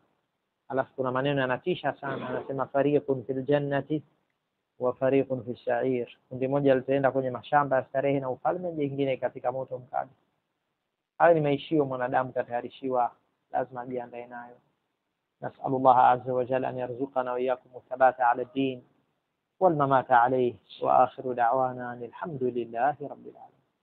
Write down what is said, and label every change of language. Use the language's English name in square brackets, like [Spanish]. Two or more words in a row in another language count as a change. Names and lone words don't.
[Swahili] Alafu kuna maneno yanatisha sana, anasema [Arabic] فريق في الجنة وفريق في السعير. [Swahili] Kundi moja litaenda kwenye mashamba ya starehe na ufalme, jingine katika moto mkali. Hayo ni maishio mwanadamu katayarishiwa, lazima ajiandae nayo. [Arabic] نسأل الله عز وجل أن يرزقنا وإياكم الثبات على الدين والممات عليه وآخر دعوانا الحمد لله رب العالمين.